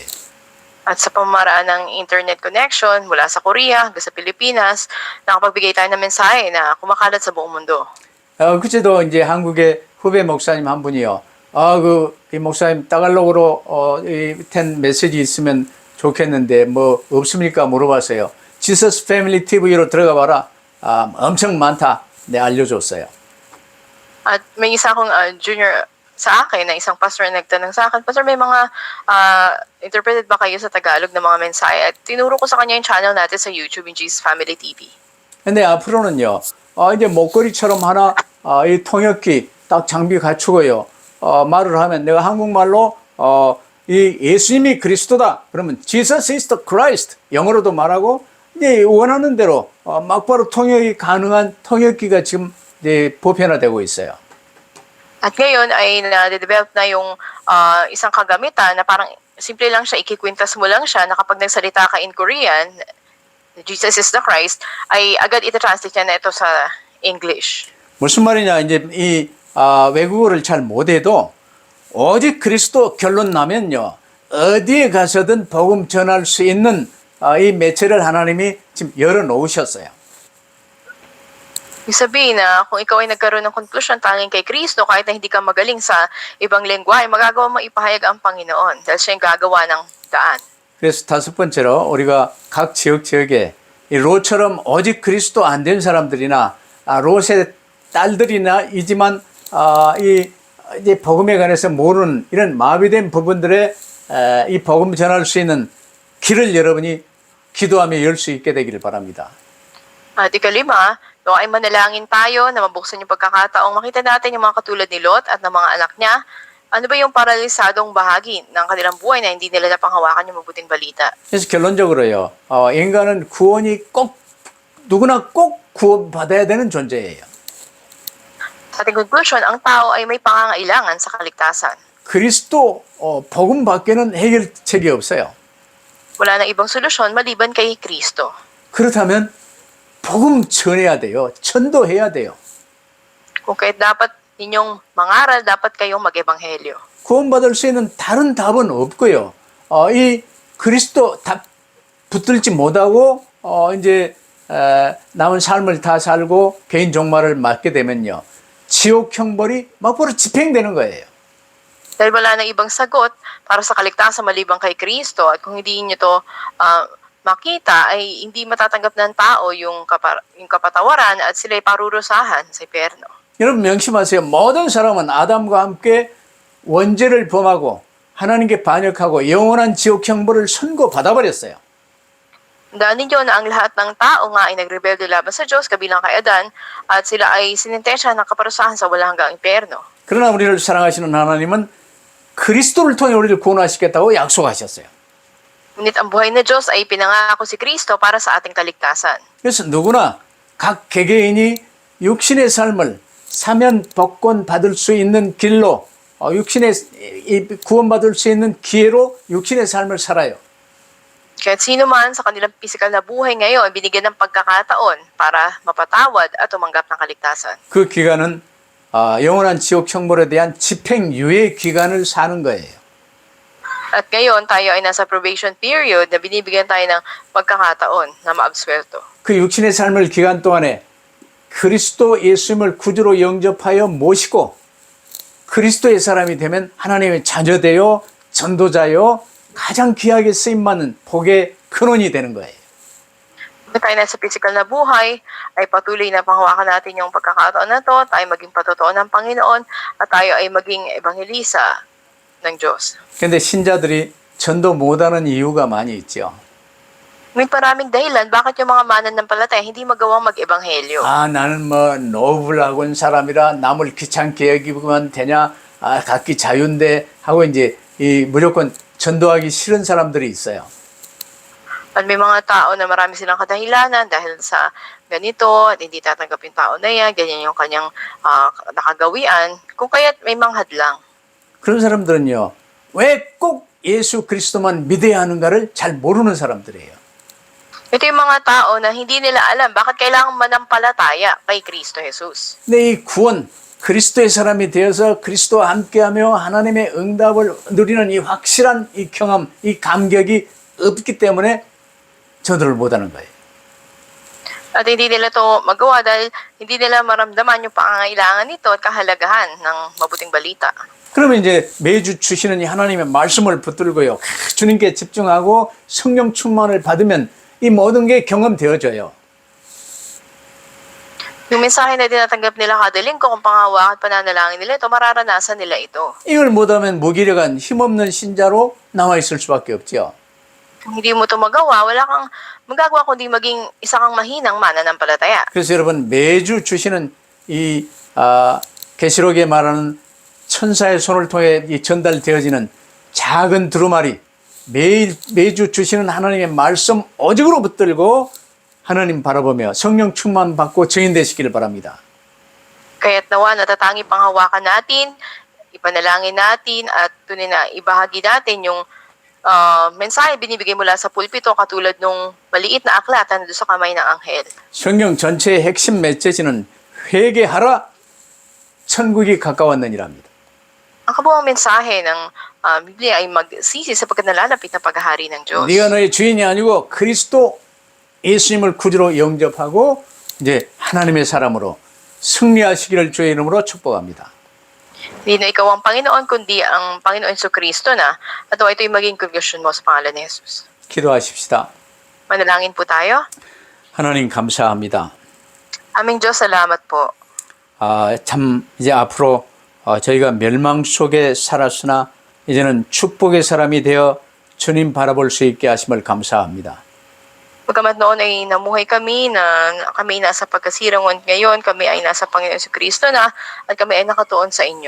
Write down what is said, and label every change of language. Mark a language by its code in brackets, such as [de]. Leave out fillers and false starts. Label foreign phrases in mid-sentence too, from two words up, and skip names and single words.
[tl] At sa pamamaraan ng internet connection mula sa Korea hanggang sa Pilipinas, nakapagbigay tayo ng mensahe na kumakalat sa buong mundo. [ko] 그제도 이제 한국의 후배 목사님 한 분이요. 이 목사님 따갈로그로 된 메시지 있으면 좋겠는데 뭐 없습니까? 물어봤어요. 지서스 패밀리 TV로 들어가 봐라. 엄청 많다. 네, 알려줬어요. [tl] At may isa akong junior sa akin na isang pastor na nagtanong sa akin, Pastor, may mga interpreted ba kayo sa Tagalog na mga mensahe? At tinuro ko sa kanya yung channel natin sa YouTube, yung Jesus Family TV. [ko] 근데 앞으로는요, 이제 목걸이처럼 하나, 이 통역기 딱 장비 갖추고요, 말을 하면 내가 한국말로, 이 예수님이 그리스도다. [en] 그러면 Jesus is the Christ. [ko] 영어로도 말하고, 이제 원하는 대로, 막바로 통역이 가능한 통역기가 지금 이제 보편화되고 있어요. [tl] At ngayon ay na-develop na yung isang kagamitan na parang simple lang siya, ikikwintas mo lang siya na kapag nagsalita ka [en] in Korean, Jesus is the Christ, [tl] ay agad ita-translate niya na ito sa English. [ko] 무슨 말이냐, 이제 이 외국어를 잘 못해도 오직 그리스도 결론 나면요, 어디에 가서든 복음 전할 수 있는 이 매체를 하나님이 지금 열어 놓으셨어요. [tl] Ibig sabihin na kung ikaw ay nagkaroon ng conclusion tanging kay Kristo, kahit na hindi ka magaling sa ibang lengguwahe, magagawa mo ipahayag ang Panginoon dahil siya yung gagawa ng daan. [ko] 그래서 다섯 번째로 우리가 각 지역에 이 롯처럼 오직 그리스도 안 된 사람들이나 롯의 딸들이나 이제 복음에 관해서 모르는 이런 마비된 부분들의 이 복음 전할 수 있는 길을 여러분이 기도하며 열 수 있게 되기를 바랍니다. [tl] At ikalima, ay manalangin tayo na mabuksan yung pagkakataong makita natin yung mga katulad ni Lot at ng mga anak niya. Ano ba yung paralisadong bahagi ng kanilang buhay na hindi nila napanghawakan yung mabuting balita? [ko] 그래서 결론적으로요, 인간은 누구나 꼭 구원받아야 되는 존재예요. [tl] Sa ating conclusion, ang tao ay may pangangailangan sa kaligtasan. [ko] 그리스도 복음 밖에는 해결책이 없어요. [tl] Wala nang ibang solusyon maliban kay Kristo. [ko] 그렇다면 복음 전해야 돼요. 전도해야 돼요. [tl] Kung kahit dapat ninyong mangaral, dapat kayong mag-ebanghelyo. [ko] 구원받을 수 있는 다른 답은 없고요. 이 그리스도 답 붙들지 못하고 이제 남은 삶을 다 살고 개인 종말을 맞게 되면요, 지옥 형벌이 막바로 집행되는 거예요. [tl] Dahil wala nang ibang sagot para sa kaligtasan maliban kay Kristo at kung hindi niyo to makita ay hindi matatanggap ng tao yung kapatawaran at sila'y parurusahan sa impyerno. [ko] 여러분 명심하세요. 모든 사람은 아담과 함께 원죄를 범하고 하나님께 반역하고 영원한 지옥 형벌을 선고받아 버렸어요. [tl] Tandaan ninyo na ang lahat ng tao nga ay nagrebelde laban sa Diyos kabilang kay Adan at sila ay sinintensya ng kaparusahan sa walang hanggang impyerno. [ko] 그러나 우리를 사랑하시는 하나님은 그리스도를 통해 우리를 구원하시겠다고 약속하셨어요. [tl] Ngunit ang buhay na Diyos ay pinangako si Kristo para sa ating kaligtasan. [ko] 그래서 누구나 각 개개인이 육신의 삶을 사면 복권 받을 수 있는 길로 육신의 구원받을 수 있는 기회로 육신의 삶을 살아요. [tl] Kahit sino man sa kanilang pisikal na buhay ngayon, binigyan ng pagkakataon para mapatawad at tumanggap ng kaligtasan. [ko] 그 기간은 영원한 지옥 형벌에 대한 집행유예 기간을 사는 거예요. [tl] At ngayon, tayo ay nasa [en] probation period [tl] na binibigyan tayo ng pagkakataon na maabswerto. [ko] 그 육신의 삶을 기간 동안에 그리스도 예수님을 구주로 영접하여 모시고 그리스도의 사람이 되면 하나님의 자녀되어 전도자여 가장 귀하게 쓰임받는 복의 근원이 되는 거예요. [tl] Kung tayo nasa physical na buhay, ay patuloy na panghawakan natin yung pagkakataon na to, tayo maging patotoo ng Panginoon, at tayo ay maging ebanghelisa ng Diyos. [ko] 근데 신자들이 전도 못하는 이유가 많이 있죠. [tl] May maraming dahilan bakit yung mga mananampalataya hindi magawang mag-ebanghelyo. [ko] 나는 뭐 노블하고 사람이라 남을 귀찮게 여기면 되냐, 각기 자유인데 하고 이제 이 무조건 전도하기 싫은 사람들이 있어요. [tl] At may mga tao na marami silang kadahilanan dahil sa ganito at hindi tatanggap yung tao na yan, ganyan yung kanyang nakagawian, kung kaya't may mga hadlang. [ko] 그런 사람들은요, 왜 꼭 예수 그리스도만 믿어야 하는가를 잘 모르는 사람들이에요. [tl] Ito yung mga tao na hindi nila alam bakit kailangan manampalataya kay Kristo Jesus. [ko] 근데 이 구원, 그리스도의 사람이 되어서 그리스도와 함께하며 하나님의 응답을 누리는 이 확실한 이 경험, 이 감격이 없기 때문에 저들을 못하는 거예요. [tl] At hindi nila to magawa dahil hindi nila maramdaman yung pangangailangan nito at kahalagahan ng mabuting balita. [ko] 그러면 이제 매주 주시는 이 하나님의 말씀을 붙들고요. 주님께 집중하고 성령 충만을 받으면 이 모든 게 경험되어져요. [tl] Yung mensahe na tinatanggap nila kada linggo kung panghawakan at pananalangin nila ito, mararanasan nila ito. [ko] 이걸 못하면 무기력한 힘없는 신자로 남아있을 수밖에 없죠. [tl] Kung hindi mo ito magawa, wala kang magagawa kundi maging isa kang mahinang mananampalataya. [ko] 그래서 여러분 매주 주시는 이 계시록에 말하는 천사의 손을 통해 이 전달되어지는 작은 두루마리 매주 주시는 하나님의 말씀 오직으로 붙들고 하나님 바라보며 성령 충만 받고 증인되시기를 바랍니다. [tl] Kaya't nawa natatangi panghawakan natin, ipanalangin natin at tunay na ibahagi natin yung mensahe binibigay mula sa pulpito katulad nung maliit na aklat na doon sa kamay ng anghel. [ko] 성경 전체의 핵심 메시지는 회개하라 천국이 가까웠느니랍니다. [tl] Ang kabuang mensahe ng Biblia ay magsisi sapagkat nalalapit na paghahari ng Diyos. [ko] 네가 너의 주인이 아니고 그리스도 예수님을 구주로 영접하고 이제 하나님의 사람으로 승리하시기를 주의 이름으로 축복합니다. [tl] Hindi na ikaw ang Panginoon, kundi ang Panginoon Jesucristo na at ito'y maging conversion mo sa pangalan ni Jesus. [ko] 기도하십시다. [tl] Manalangin po tayo. [ko] 하나님 감사합니다. [tl] Aming Diyos, salamat po. [ko] 참 이제 앞으로 저희가 멸망 속에 살았으나 이제는 축복의 사람이 되어 주님 바라볼 수 있게 하심을 감사합니다. [tl] Pagkamat noon ay namuhay kami na kami ay nasa pagkasirang ngayon, kami ay nasa Panginoon Jesucristo na at kami ay nakatuon sa inyo.